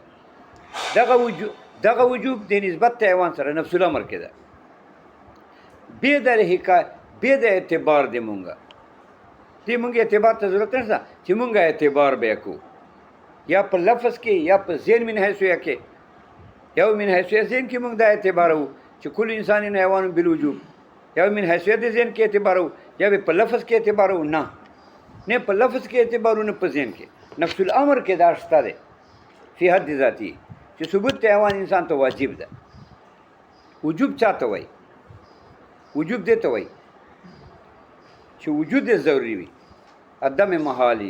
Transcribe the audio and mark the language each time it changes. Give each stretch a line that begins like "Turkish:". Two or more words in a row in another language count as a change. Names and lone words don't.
Pashto: دغه وجوب د نسبت د حیوان سره
Arabic: نفس الامر
Pashto: کې ده، بې د اعتبار دی. مونږ اعتبار ته ضرورت نشته چې مونږ اعتبار بیا کوو، یا په لفظ کې یا په ذهن
Arabic: من حیثیه
Pashto: کې، یا
Arabic: من حیثیه ذهن
Pashto: کې مونږ دا اعتبار وو چې
Arabic: کل انسان حیوان بالوجوب،
Pashto: یا
Arabic: من حیثیه
Pashto: د ذهن کې اعتبار وو، یا په لفظ کې اعتبار وو. نه په لفظ کې اعتبار وو، نه په ذهن کې.
Arabic: نفس الامر
Pashto: کې دا شته دی
Arabic: فی حد ذاتی
Pashto: چې ثبوت د حیوان انسان ته واجب ده. وجوب چاته وایي؟ وجوب دې ته وایي چې وجود یې ضروري وي، عدم محالي.